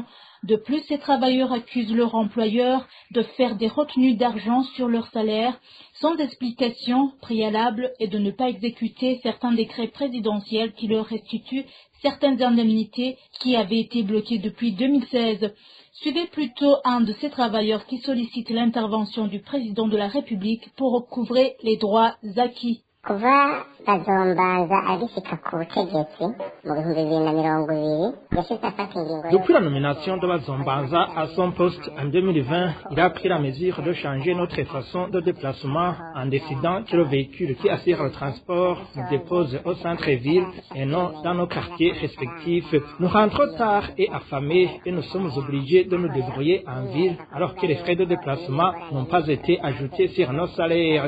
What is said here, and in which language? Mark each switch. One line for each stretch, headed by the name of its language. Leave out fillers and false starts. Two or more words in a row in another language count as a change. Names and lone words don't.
French: De plus, ces travailleurs accusent leur employeur de faire des retenues d'argent sur leur salaire sans explication préalable et de ne pas exécuter certains décrets présidentiels qui leur restituent certaines indemnités qui avaient été bloquées depuis 2016. Suivez plutôt un de ces travailleurs qui sollicite l'intervention du président de la République pour recouvrer les droits acquis.
Rundi: Kuva Bazombanza agishika ku butegetsi mu 2020 yashyize afata ingingo.
French: Depuis la nomination de Bazombanza à son poste en 2020, il a pris la mesure de changer notre façon de déplacement en décidant que le véhicule qui assure le transport nous dépose au centre-ville et non dans nos quartiers respectifs. Nous rentrons tard et affamés et nous sommes obligés de nous débrouiller en ville alors que les frais de déplacement n'ont pas été ajoutés sur nos salaires.